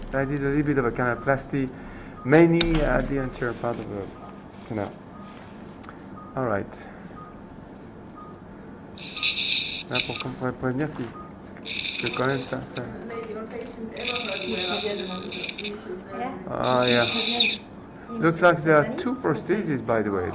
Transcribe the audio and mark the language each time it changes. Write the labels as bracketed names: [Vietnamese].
[English] I did a little bit of a canalplasty, mainly at the anterior part of the canal. All right. [French] Là, pour prévenir que quand même ça. [English] Ah, yeah. Looks like there are two prostheses, by the way.